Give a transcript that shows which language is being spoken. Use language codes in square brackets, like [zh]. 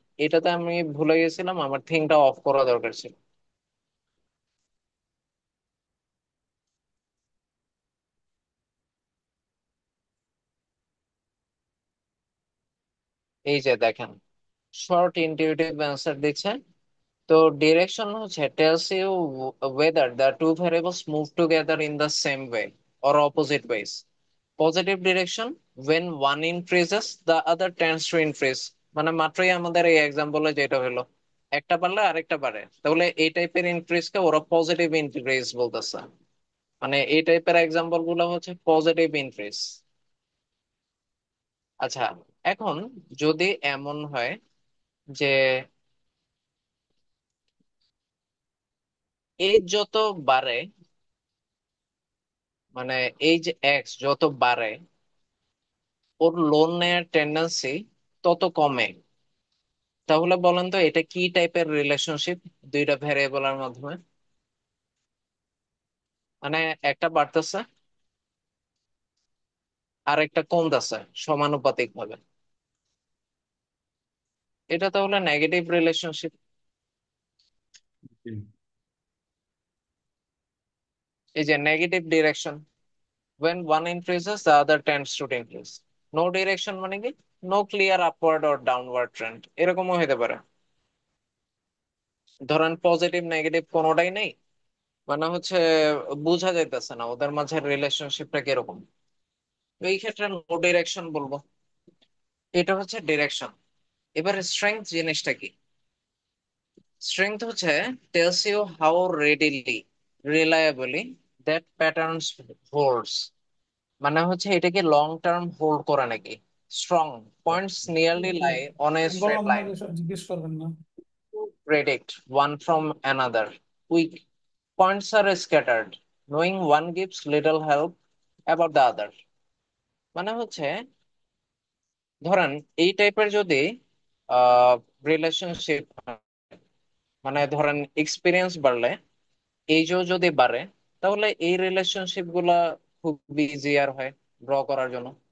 [bn] এটাতে আমি ভুলে গেছিলাম, আমার থিঙ্কটা অফ করা দরকার ছিল। এই যে দেখেন, শর্ট ইনটিউটিভ অ্যান্সার দিচ্ছে। তো ডিরেকশন হচ্ছে [en] Tells you whether the two variables move together in the same way or opposite ways. Positive direction, when one increases the other tends to increase। [bn] মানে মাত্রই আমাদের এই এক্সাম্পলে যেটা হলো, একটা বাড়লে আরেকটা বাড়ে, তাহলে এই টাইপের ইনক্রিজ কে ওরা পজিটিভ ইনক্রিজ বলতেছে। মানে এই টাইপের এক্সাম্পল গুলো হচ্ছে পজিটিভ ইনক্রিজ। আচ্ছা, এখন যদি এমন হয় যে এই যত বাড়ে, মানে এই যে এক্স যত বাড়ে ওর লোন নেয়ার টেন্ডেন্সি তত কমে, তাহলে বলেন তো এটা কি টাইপের রিলেশনশিপ দুইটা ভ্যারিয়েবলের মাধ্যমে? মানে একটা বাড়তেছে আর একটা কমতেছে সমানুপাতিক ভাবে, এটা তাহলে নেগেটিভ রিলেশনশিপ। জি। এই যে negative direction, [en] when one increases the other tends to decrease। [bn] No direction মানে কি, [en] no clear upward or downward trend, [bn] এরকমও হতে পারে। ধরেন পজিটিভ নেগেটিভ কোনোটাই নেই, মানে হচ্ছে বোঝা যাইতেছে না ওদের মাঝে রিলেশনশিপটা কিরকম। তো এই ক্ষেত্রে নো ডিরেকশন বলবো। এটা হচ্ছে ডিরেকশন। এবার স্ট্রেংথ জিনিসটা কি? স্ট্রেংথ হচ্ছে [en] Tells you how readily reliably that patterns holds. [bn] মানে হচ্ছে এটাকে লং টার্ম হোল্ড করে নাকি। [en] strong points nearly okay, lie on a straight line [bn] ওনাকে সব জিজ্ঞেস করবেন না। [en] to predict one from another. Weak points are scattered, knowing one gives little help about the other। [bn] মানে হচ্ছে ধরেন এই টাইপের যদি রিলেশনশিপ, মানে ধরেন এক্সপিরিয়েন্স বাড়লে এইজও যদি বাড়ে, তাহলে এই রিলেশনশিপ গুলা খুব ইজিয়ার হয় ড্র করার জন্য।